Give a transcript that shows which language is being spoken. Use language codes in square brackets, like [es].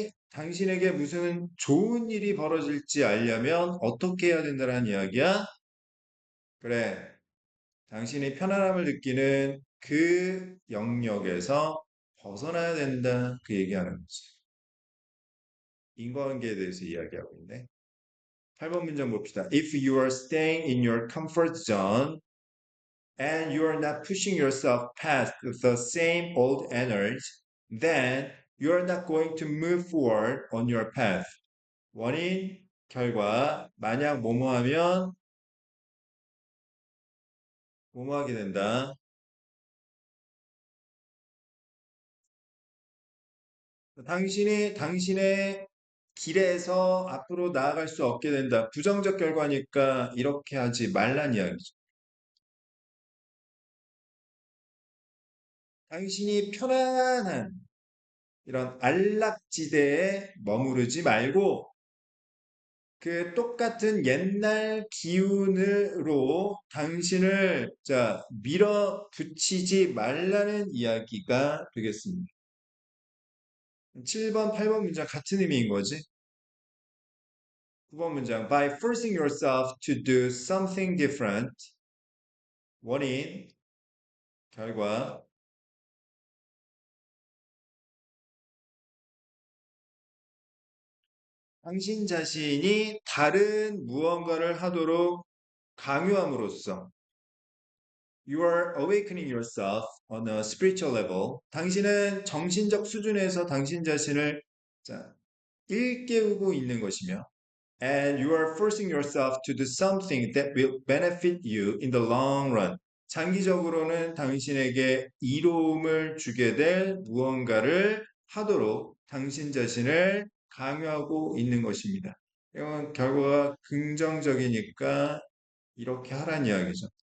[ko] 당신에게 무슨 좋은 일이 벌어질지 알려면 어떻게 해야 된다는 이야기야? 그래. 당신이 편안함을 느끼는 그 영역에서 벗어나야 된다. 그 얘기하는 거지. 인과관계에 대해서 이야기하고 있네. 8번 문장 봅시다. [en] If you are staying in your comfort zone and you are not pushing yourself past the same old energy, then you are not going to move forward on your path. [ko] 원인, 결과, 만약 뭐뭐 하면 뭐뭐 하게 된다. 당신의 길에서 앞으로 나아갈 수 없게 된다. 부정적 결과니까 이렇게 하지 말란 이야기죠. 당신이 편안한 이런 안락지대에 머무르지 말고 그 똑같은 옛날 기운으로 당신을 밀어붙이지 말라는 이야기가 되겠습니다. 7번, 8번 문장 같은 의미인 거지. 9번 문장 [en] by forcing yourself to do something different. [ko] 원인, 결과. 당신 자신이 다른 무언가를 하도록 강요함으로써 [en] you are awakening yourself on a spiritual level. [ko] 당신은 정신적 수준에서 당신 자신을 자, 일깨우고 있는 것이며 [en] and you are forcing yourself to do something that will benefit you in the long run. [ko] 장기적으로는 당신에게 이로움을 주게 될 무언가를 하도록 당신 자신을 강요하고 있는 것입니다. 이건 결과가 긍정적이니까 이렇게 하라는 이야기죠.